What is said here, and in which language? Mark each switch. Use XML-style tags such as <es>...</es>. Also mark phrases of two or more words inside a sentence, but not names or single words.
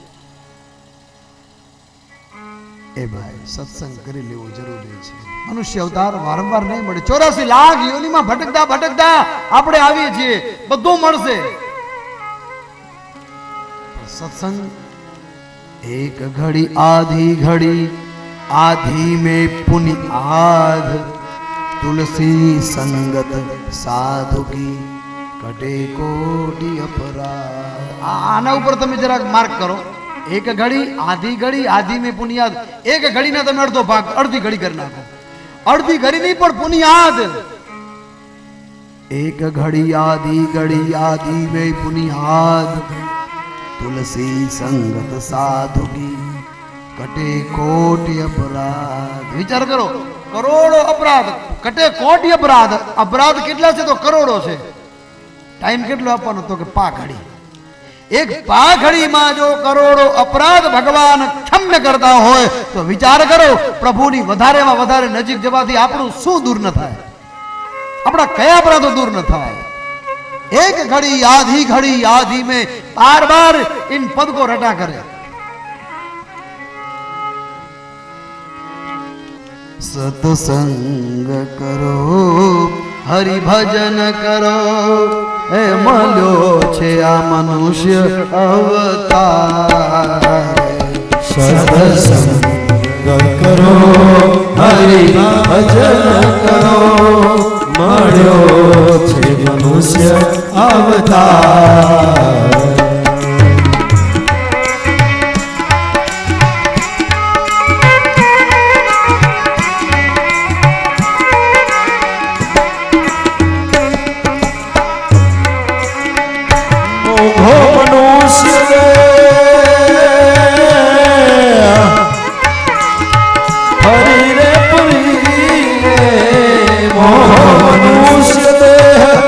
<gu>એ ભાઈ, સત્સંગ કરી લેવો જરૂરી છે. મનુષ્ય અવતાર વારંવાર નહીં મળે. 84 લાખ યોનિમાં ભટકતા ભટકતા આપણે આવીએ છીએ, બધું મળશે.</gu> <hi>सत्संग एक घड़ी आधी घड़ी, આધી में पुनि आध, तुलसी संगत साधु की कटे कोटि अपराध.</hi> <gu>આના ઉપર તમે જરાક માર્ક કરો. એક ઘડી</gu> <hi>आधी में पुनियाद.</hi> <gu>એક ઘડીના તમે અડધો ભાગ, અડધી ઘડી કરી નાખો. અડધી ઘડી નહીં પણ પુનિયાદ.</gu> <hi>एक घड़ी आधी में पुनियाद, तुलसी संगत साधु की कटे कोटि अपराध.</hi> <gu>વિચાર કરો, કરોડો અપરાધ,</gu> <hi>कटे कोटि अपराध.</hi> <gu>અપરાધ કેટલા છે? તો કરોડો છે. ટાઈમ કેટલો આપવાનો? તો કે પાઘડી. એક પાઘડીમાં જો કરોડો અપરાધ ભગવાન ક્ષમ્ય કરતા હોય તો વિચાર કરો, પ્રભુની વધારેમાં વધારે નજીક જવાથી આપણું શું દૂર ન થાય? આપણા કયા અપરાધો દૂર ન થાય?</gu> <hi>एक घड़ी आधी में बार बार इन पद को रटा करे. सत्संग करो, हरि भजन करो,</hi> <gu>એ મળ્યો છે આ મનુષ્ય અવતાર.</gu> <hi>सत्संग करो, हरि भजन करो,</hi> <gu>મળ્યો છે મનુષ્ય અવતાર. મોઘો મનુષ્ય હરી રે પુરી રે, મોહો મનુષ્ય દેહ</gu>